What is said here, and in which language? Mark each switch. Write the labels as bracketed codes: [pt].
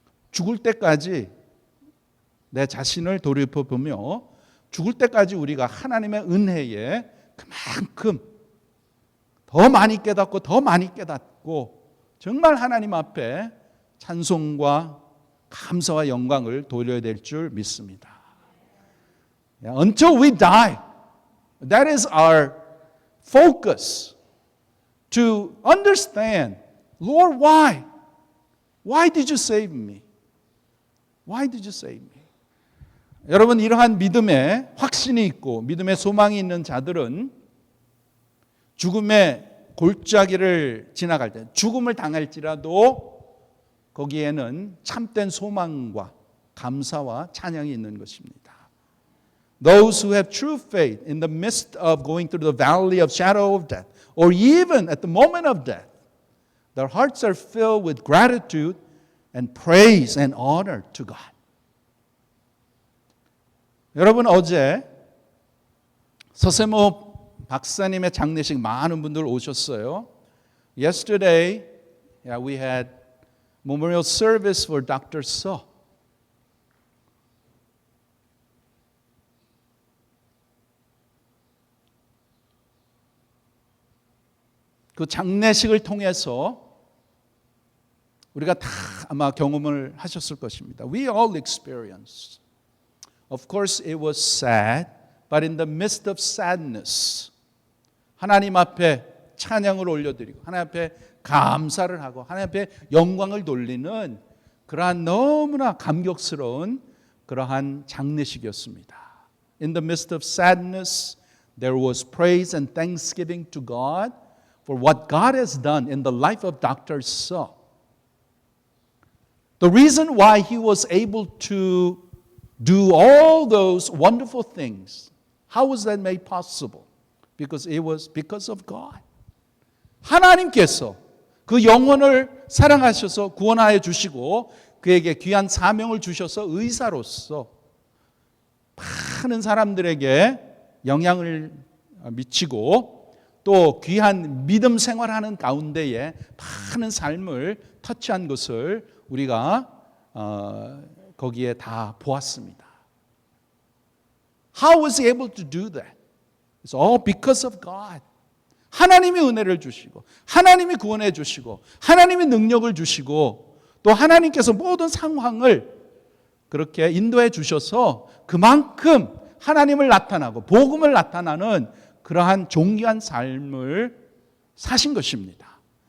[ko] 죽을 때까지 내 자신을 돌이켜보며 죽을 때까지 우리가 하나님의 은혜에 그만큼 더 많이 깨닫고 더 많이 깨닫고 정말 하나님 앞에 찬송과 감사와 영광을 돌려야 될 줄 믿습니다. [en] Until we die, that is our focus to understand, Lord, why? Why did you save me? Why did you save me? [ko] 여러분 이러한 믿음의 확신이 있고 믿음의 소망이 있는 자들은 죽음의 골짜기를 지나갈 때 죽음을 당할지라도 거기에는 참된 소망과 감사와 찬양이 있는 것입니다. [en] Those who have true faith in the midst of going through the valley of shadow of death or even at the moment of death, their hearts are filled with gratitude and praise and honor to God. [ko] 여러분 어제 서세모 박사님의 장례식 많은 분들 오셨어요. [en] Yesterday, we had memorial service for Dr. So. [ko] 그 장례식을 통해서 우리가 다 아마 경험을 하셨을 것입니다. [en] We all experienced. Of course, it was sad, but in the midst of sadness, [ko] 하나님 앞에 찬양을 올려드리고 하나님 앞에 감사를 하고 하나님 앞에 영광을 돌리는 그러한 너무나 감격스러운 그러한 장례식이었습니다. [en] In the midst of sadness, there was praise and thanksgiving to God for what God has done in the life of Dr. So. The reason why he was able to do all those wonderful things, how was that made possible? Because it was because of God. [ko] 하나님께서 그 영혼을 사랑하셔서 구원하여 주시고 그에게 귀한 사명을 주셔서 의사로서 많은 사람들에게 영향을 미치고 또 귀한 믿음 생활하는 가운데에 많은 삶을 터치한 것을 우리가 거기에 다 보았습니다. [en] How was he able to do that? It's all because of God. [ko] 하나님이 은혜를 주시고 하나님이 구원해 주시고 하나님이 능력을 주시고 또 하나님께서 모든 상황을 그렇게 인도해 주셔서 그만큼 하나님을 나타나고 복음을 나타나는 그러한 존귀한 삶을 사신 것입니다.